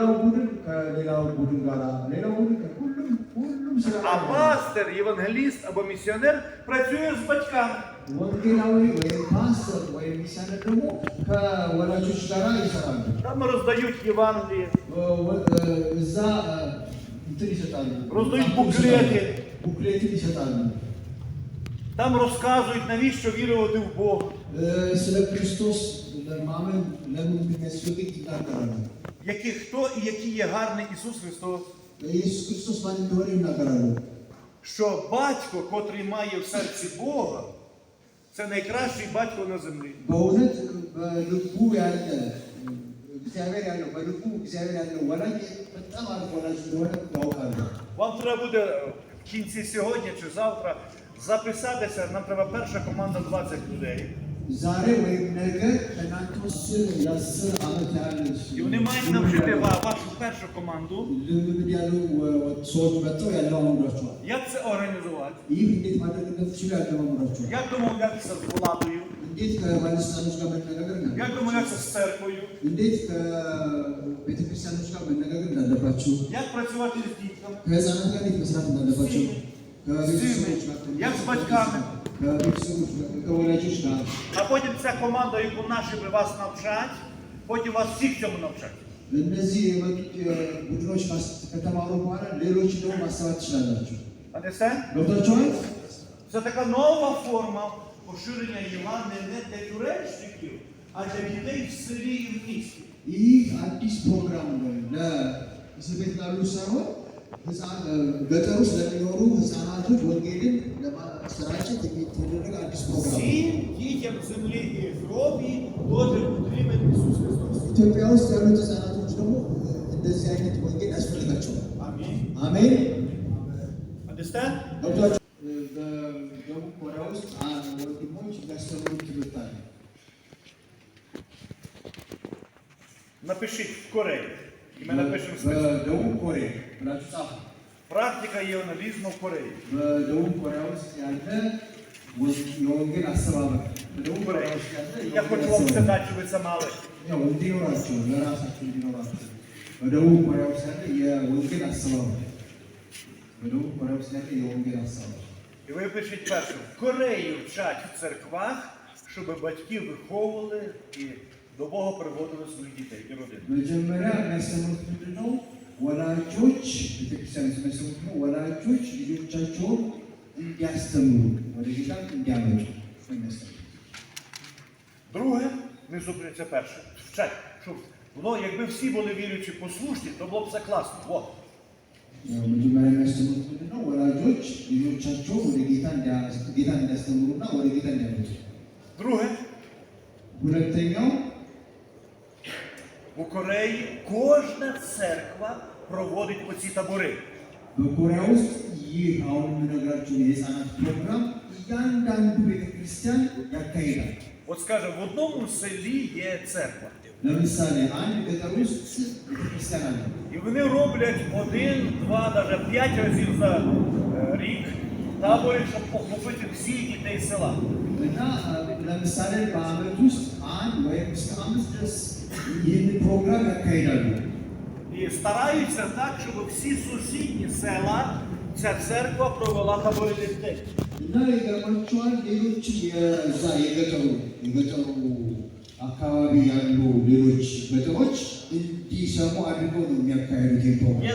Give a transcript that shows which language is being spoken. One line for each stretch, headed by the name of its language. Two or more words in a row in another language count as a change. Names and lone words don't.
Amharic: ሌላው ቡድን ከሌላው ቡድን ጋር፣ ሌላው ቡድን ሁሉም ስራ
Ukrainian: А пастир, євангеліст або місіонер працює з батьками.
Amharic: ወንጌላዊ ወይም ፓስተር ወይም ሚስዮነር ደግሞ ከወላጆች ጋር ይሰራሉ።
Ukrainian: Там роздають Євангеліє,
Amharic: እዛ እንትን ይሰጣሉ፣
Ukrainian: роздають буклети,
Amharic: ቡክሌትን ይሰጣሉ።
Ukrainian: там розказують, навіщо вірувати в Бога.
Amharic: ስለ ክርስቶስ ለማመን ለምን እንደሚያስፈልግ ይናገራሉ።
Ukrainian: Хто і який є гарний Ісус Христос.
Amharic: ኢየሱስ ክርስቶስ ማን እንደሆነ ይናገራሉ።
Ukrainian: Що батько, котрий має в серці Бога, це найкращий батько на землі.
Amharic: በእውነት በልቡ ያለ እግዚአብሔር ያለው በልቡ እግዚአብሔር ያለው ወላጅ በጣም አሪፍ ወላጅ እንደሆነ ያውቃሉ።
Ukrainian: Вам треба буде в кінці сьогодні чи завтра записатися, нам треба перша команда 20 людей.
Amharic: ዛሬ ወይም ነገ ከእናንተ ውስጥ 10 ዓመት ያህል
Ukrainian: І вони мають навчити вашу першу команду.
Amharic: ልምምድ ያሉ ሰዎች መጥተው ያለማምዷቸዋል።
Ukrainian: Як це організувати?
Amharic: ይህ እንዴት ማድረግ እንደምትችሉ ያለማምዷቸዋል።
Ukrainian: Як домовлятися з владою?
Amharic: እንዴት ከባለስልጣኖች ጋር መነጋገር
Ukrainian: Як домовлятися з церквою?
Amharic: እንዴት ከቤተክርስቲያኖች ጋር መነጋገር እንዳለባችሁ፣
Ukrainian: Як працювати з дітками?
Amharic: ከህፃናት ጋር እንዴት መስራት እንዳለባችሁ፣ ከቤተሰቦች ጋር
Ukrainian: Як з батьками?
Amharic: ከቤተሰቦች ጋር ከወላጆች ጋር
Ukrainian: А потім ця команда, яку наші би вас навчать, потім вас всіх цьому навчать.
Amharic: እነዚህ የመጡት ቡድኖች ከተማሩ በኋላ ሌሎች ደግሞ ማስተማር ትችላላችሁ።
English: Understand?
Amharic: ገብታችኋል?
Ukrainian: Це така нова форма поширення Євангелія не для тюремщиків, а для дітей в селі і в місті.
Amharic: ይህ አዲስ ፕሮግራም ነው። ለእስር ቤት ላሉ ሳይሆን ገጠር ውስጥ ለሚኖሩ ህፃናቶች ወንጌልን ለማሰራጨት የሚደረግ አዲስ ፕሮግራም ነው።
Ukrainian: Всім дітям землі і Європі дуже потрібен Ісус Христос.
Amharic: ኢትዮጵያ ውስጥ ያሉት ህፃናቶች ደግሞ እንደዚህ አይነት ወንጌል ያስፈልጋቸዋል።
Ukrainian: Амінь.
Amharic: አሜን።
English: Understand?
Amharic: ገብቷችሁ? በደቡብ ኮሪያ ውስጥ ወንድሞች የሚያስተምሩት ትምህርት አለ።
Ukrainian: Напишіть в Кореї. І ми напишемо список.
Amharic: በደቡብ ኮሪያ ብላችሁ ጻፉ።
Ukrainian: Практика євангелізму в Кореї.
Amharic: በደቡብ ኮሪያ ውስጥ ያለ የወንጌል አስተባበር በደቡብ ኮሪያ ውስጥ ያለ
Ukrainian: Я хочу вам це дати, щоб ви це мали.
Amharic: ያው እንዲኖራቸው ለራሳቸው እንዲኖራቸው በደቡብ ኮሪያ ውስጥ ያለ የወንጌል አስተባበር በደቡብ ኮሪያ ውስጥ ያለ የወንጌል አስተባበር
Ukrainian: І ви пишіть перше. В Кореї вчать в церквах, щоб батьки виховували і до Бога приводили своїх дітей і родин.
Amharic: መጀመሪያ የሚያስተምሩት ምንድን ነው? ወላጆች ቤተክርስቲያን የሚያስተምሩት ነው። ወላጆች ልጆቻቸውን እንዲያስተምሩ ወደ ጌታ እንዲያመጡ የሚያስተምሩት።
Ukrainian: Друге, не зупиняться перше. Вчать, щоб воно, якби всі були віруючі послушні, то було б це класно. Во.
Amharic: መጀመሪያ የሚያስተምሩት ምንድን ነው? ወላጆች ልጆቻቸውን ወደ ጌታ እንዲያስተምሩና ወደ ጌታ እንዲያመጡ።
Ukrainian: Друге,
Amharic: ሁለተኛው
Ukrainian: у Кореї кожна церква проводить оці табори.
Amharic: በኮሪያ ውስጥ ይህ አሁን የምነግራችሁ የህፃናት ፕሮግራም እያንዳንዱ ቤተክርስቲያን ያካሂዳል።
Ukrainian: От скаже, в одному селі є церква.
Amharic: ለምሳሌ አንድ ገጠር ውስጥ ቤተክርስቲያን አለ።
Ukrainian: І вони роблять 1, 2, навіть 5 разів за рік табори, щоб охопити всіх дітей села.
Amharic: እና ለምሳሌ በአመት ውስጥ አንድ ወይም እስከ 5 ድረስ ይህን ፕሮግራም ያካሂዳሉ።
Ukrainian: І стараються так, щоб всі сусідні села ця церква провела табори для дітей.
Amharic: እና ይገርማቸዋል። ሌሎች የዛ የገጠሩ አካባቢ ያሉ ሌሎች ገጠሮች እንዲሰሙ አድርገው ነው የሚያካሂዱት ፕሮግራም።
Ukrainian: Є